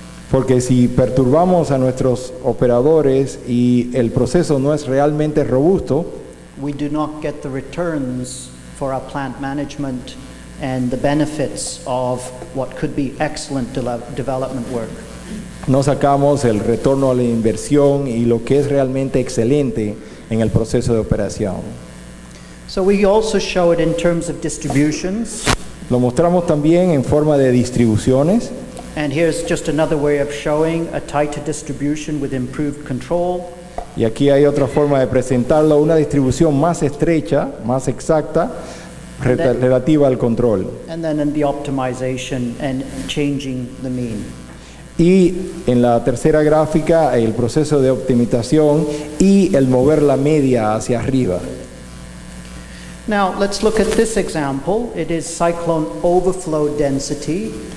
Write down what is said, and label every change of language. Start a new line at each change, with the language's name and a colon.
Spanish: Porque si perturbamos a nuestros operadores y el proceso no es realmente robusto,
English: we do not get the returns for our plant management and the benefits of what could be excellent development work.
Spanish: no sacamos el retorno a la inversión y lo que es realmente excelente en el proceso de operación.
English: So we also show it in terms of distributions.
Spanish: Lo mostramos también en forma de distribuciones.
English: And here's just another way of showing a tighter distribution with improved control.
Spanish: Y aquí hay otra forma de presentarlo, una distribución más estrecha, más exacta, relativa al control.
English: And then in the optimization and changing the mean.
Spanish: Y en la tercera gráfica, el proceso de optimización y el mover la media hacia arriba.
English: Now let's look at this example. It is cyclone overflow density.